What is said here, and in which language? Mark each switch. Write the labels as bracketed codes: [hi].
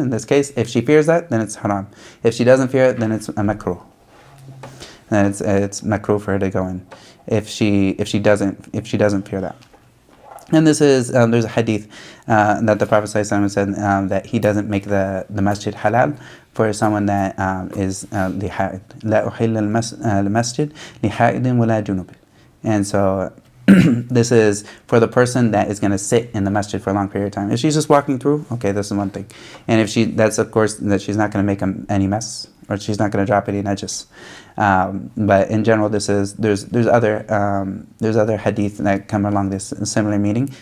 [en] In this case, if she fears that, then it's haram. If she doesn't fear it, then it's a makruh. Then it's makruh for her to go in. If she doesn't fear that. And this is, there's a hadith that the Prophet ﷺ said that he doesn't make the masjid halal for someone that is liha'id. [ar] لا أحل المسجد لحائد ولا جنوب. [en] And so this is for the person that is going to sit in the masjid for a long period of time. If she's just walking through, okay, this is one thing. And if that's of course that she's not going to make any mess, or she's not going to drop any najis. But in general, there's other hadith that come along this similar meaning.